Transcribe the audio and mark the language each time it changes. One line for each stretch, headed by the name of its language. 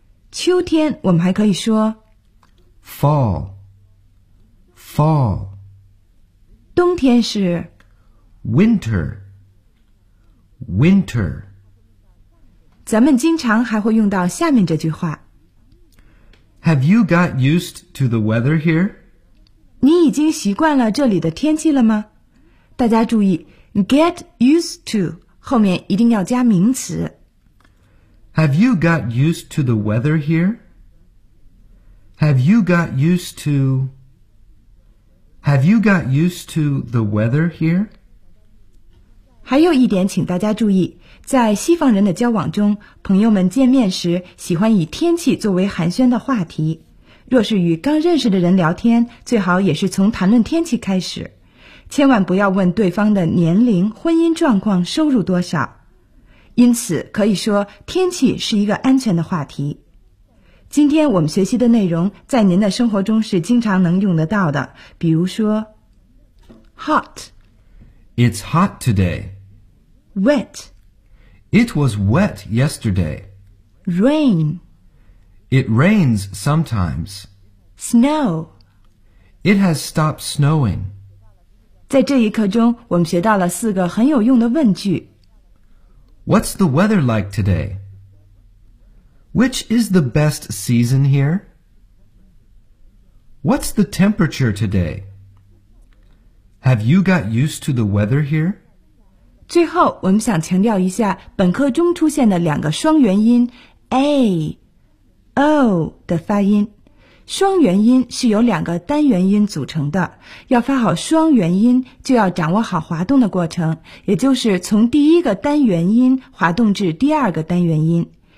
Chinese: 秋天我们还可以说
English: FallFall.
Chinese: 冬天是
English: Winter. Winter.
Chinese: 咱们经常还会用到下面这句话。
English: Have you got used to the weather here?
Chinese: 你已经习惯了这里的天气了吗？大家注意 ,get used to, 后面一定要加名词。
English: Have you got used to the weather here? Have you got used to... Have you got used to the weather here?
Chinese: 还有一点请大家注意，在西方人的交往中，朋友们见面时喜欢以天气作为寒暄的话题。若是与刚认识的人聊天，最好也是从谈论天气开始，千万不要问对方的年龄、婚姻状况、收入多少。因此，可以说天气是一个安全的话题。今天我们学习的内容在您的生活中是经常能用得到的，比如说 hot
English: It's hot today Wet It was wet yesterday Rain It rains sometimes Snow It has stopped snowing
Chinese: 在这一课中我们学到了四个很有用的问句
English: What's the weather like todayWhich is the best season here? What's the temperature today? Have you got used to the weather here?
Chinese: 最后我们想强调一下本课中出现的两个双元音 A, O 的发音。双元音是由两个单元音组成的。要发好双元音就要掌握好滑动的过程，也就是从第一个单元音滑动至第二个单元音。